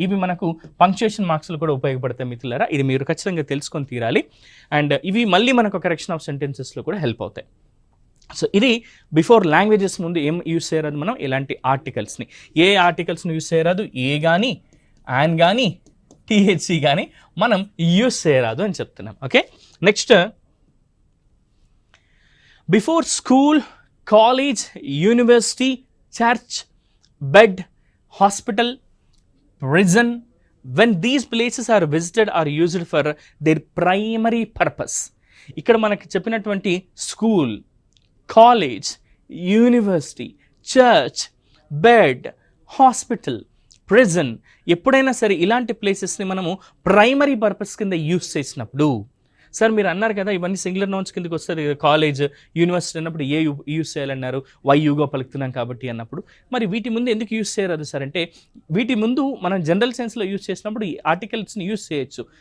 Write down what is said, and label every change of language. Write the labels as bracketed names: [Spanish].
[Telugu] ఇవి మనకు పంక్చుయేషన్ మార్క్స్లో కూడా ఉపయోగపడతాయి మిత్రులారా. ఇది మీరు ఖచ్చితంగా తెలుసుకొని తీరాలి. అండ్ ఇవి మళ్ళీ మనకు కరెక్షన్ ఆఫ్ సెంటెన్సెస్లో కూడా హెల్ప్ అవుతాయి. సో ఇది బిఫోర్ లాంగ్వేజెస్ ముందు ఏం యూజ్ చేయరాదు మనం, ఎలాంటి ఆర్టికల్స్ని, ఏ ఆర్టికల్స్ని యూజ్ చేయరాదు, ఏ కానీ యాన్ కానీ టీహెచ్సి కానీ మనం యూజ్ చేయరాదు అని చెప్తున్నాం. [English] Okay, next, before school, college, university, church, bed, hospital, prison, when these places are visited are used for their primary purpose. [Telugu] ఇక్కడ మనకి చెప్పినటువంటి school, college, university, church, bed, hospital, prison ఎప్పుడైనా సరే ఇలాంటి ప్లేసెస్ని మనము ప్రైమరీ పర్పస్ కింద యూజ్ చేసినప్పుడు, sir మీరు అన్నారు కదా ఇవన్నీ సింగులర్ నౌన్స్ కిందకి వస్తుంది, కాలేజ్, యూనివర్సిటీ అన్నప్పుడు ఏ యూజ్ చేయాలన్నారు, వై యూగా పలుకుతున్నాం కాబట్టి అన్నప్పుడు, మరి వీటి ముందు ఎందుకు యూజ్ చేయరాదు సార్ అంటే, వీటి ముందు మనం జనరల్ సెన్స్లో యూజ్ చేసినప్పుడు ఈ ఆర్టికల్స్ని యూజ్ చేయొచ్చు.